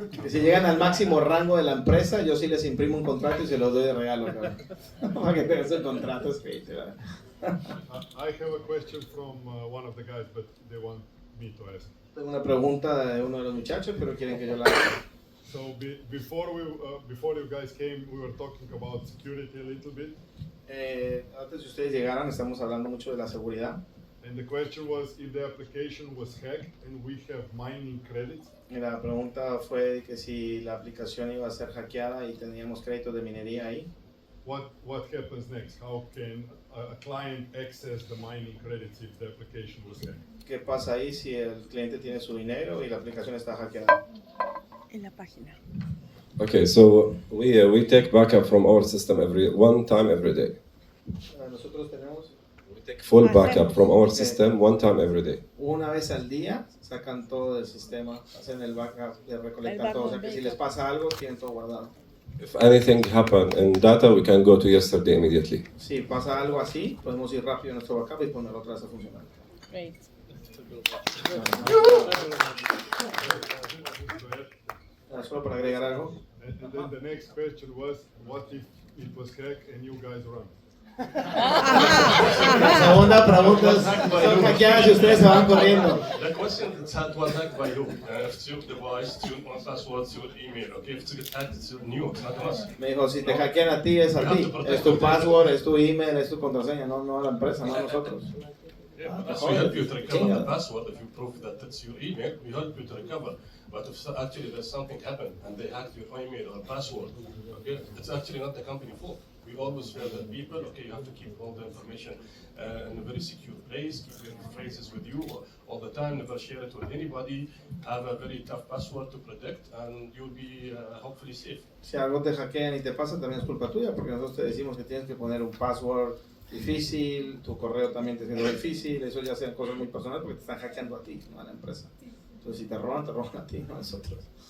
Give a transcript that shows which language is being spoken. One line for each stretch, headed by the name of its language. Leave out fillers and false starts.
Spanish: Que si llegan al máximo rango de la empresa, yo sí les imprimo un contrato y se los doy de regalo, cabrón. Para que tengan su contrato escrito.
English: I have a question from one of the guys, but they want me to ask.
Spanish: Tengo una pregunta de uno de los muchachos, pero quieren que yo la haga.
English: So before you guys came, we were talking about security a little bit.
Spanish: Antes de ustedes llegaran, estamos hablando mucho de la seguridad.
English: And the question was if the application was hacked and we have mining credits.
Spanish: Y la pregunta fue que si la aplicación iba a ser hackeada y teníamos créditos de minería ahí.
English: What happens next? How can a client access the mining credits if the application was hacked?
Spanish: ¿Qué pasa ahí si el cliente tiene su dinero y la aplicación está hackeada? En la página.
English: Okay, so we take backup from our system one time every day.
Spanish: Nosotros tenemos
English: Take full backup from our system one time every day.
Spanish: una vez al día, sacan todo del sistema, hacen el backup de recolectar todo. O sea que si les pasa algo, tienen todo guardado.
English: If anything happened in data, we can go to yesterday immediately.
Spanish: Si pasa algo así, podemos ir rápido a nuestro backup y ponerlo otra vez a funcionar.
English: Great.
Spanish: Solo para agregar algo.
English: And then the next question was, what if it was hacked and you guys run?
Spanish: La segunda pregunta es, son hackeadas y ustedes se van corriendo.
English: The question is was hacked by you. It's your device, it's your password, it's your email. Okay, if it's hacked, it's new, it's not us.
Spanish: Me dijo, si te hackean a ti, es a ti. Es tu password, es tu email, es tu contraseña, no la empresa, no nosotros.
English: Yeah, but we help you to recover the password. If you prove that it's your email, we help you to recover. But if actually there's something happened and they hacked your email or password, okay, it's actually not the company fault. We always tell the people, okay, you have to keep all the information in a very secure place, keep your phrases with you all the time, never share it with anybody, have a very tough password to protect, and you'll be hopefully safe.
Spanish: Si algo te hackean y te pasa, también es culpa tuya, porque nosotros te decimos que tienes que poner un password difícil, tu correo también te siendo difícil, eso ya sean cosas muy personales porque te están hackeando a ti, no a la empresa. Entonces si te roban a ti, no a nosotros.